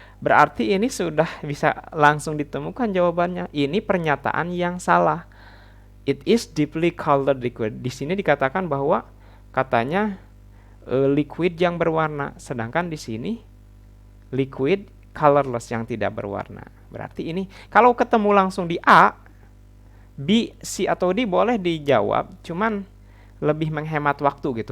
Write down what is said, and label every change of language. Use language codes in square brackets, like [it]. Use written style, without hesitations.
[id] Berarti ini sudah bisa langsung ditemukan jawabannya. Ini pernyataan yang salah. [en] It is deeply colored liquid. [id] Di sini dikatakan bahwa katanya liquid yang berwarna, sedangkan di sini liquid colorless yang tidak berwarna. Berarti ini kalau ketemu langsung di A, B, C atau D boleh dijawab, cuman lebih menghemat waktu gitu.